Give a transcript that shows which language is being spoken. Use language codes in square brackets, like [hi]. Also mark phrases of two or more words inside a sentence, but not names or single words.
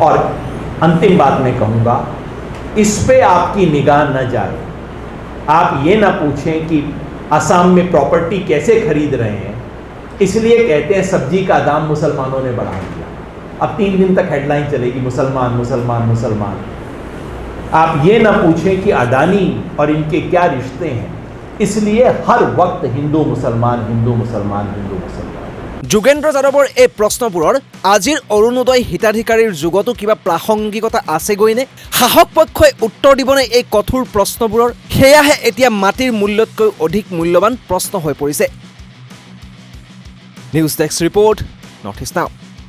[hi] और अंतिम बात मैं कहूँगा, इस पे आपकी निगाह न जाए, आप ये ना पूछें कि असम में प्रॉपर्टी कैसे खरीद रहे हैं, इसलिए कहते हैं सब्जी का दाम मुसलमानों ने बढ़ा दिया। अब 3 दिन तक हेडलाइन चलेगी मुसलमान मुसलमान मुसलमान। आप ये ना पूछें कि अडानी और इनके क्या रिश्ते हैं, इसलिए हर वक्त हिंदू मुसलमान हिंदू मुसलमान हिंदू मुसलमान। [as] যোগেন্দ্ৰ যাদৱৰ এই প্ৰশ্নবোৰৰ আজিৰ অৰুণোদয় হিতাধিকাৰীৰ যুগতো কিবা প্ৰাসংগিকতা আছেগৈ নে? শাসক পক্ষই উত্তৰ দিবনে এই কঠোৰ প্ৰশ্নবোৰৰ? সেয়াহে এতিয়া মাটিৰ মূল্যতকৈ অধিক মূল্যৱান প্ৰশ্ন হৈ পৰিছে। [en] News desk report, নৰ্থ ইষ্ট নাও।